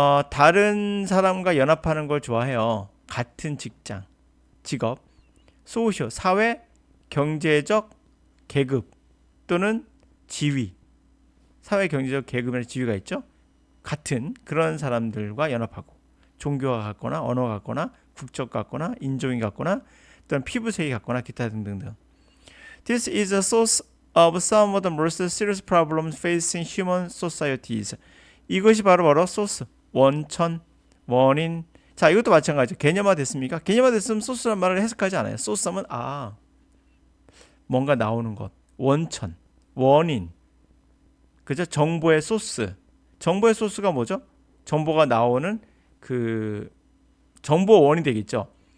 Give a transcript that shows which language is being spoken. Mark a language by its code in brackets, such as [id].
[ko] 다른 사람과 연합하는 걸 좋아해요. 같은 직장, 직업, 소셜, 사회, 경제적 계급 또는 지위. 사회, 경제적 계급이나 지위가 있죠. 같은 그런 사람들과 연합하고 종교가 같거나 언어가 같거나 국적 같거나 인종이 같거나 또는 피부색이 같거나 기타 등등등. [en] This is a source of some of the most serious problems facing human societies. [ko] 이것이 바로 소스, 원천, 원인. 자, 이것도 마찬가지죠. 개념화 됐습니까? 개념화 됐으면 소스란 말을 해석하지 않아요. 소스 하면 뭔가 나오는 것, 원천, 원인. 그죠? 정보의 소스. 정보의 소스가 뭐죠? 정보가 나오는 그 정보 원이 되겠죠.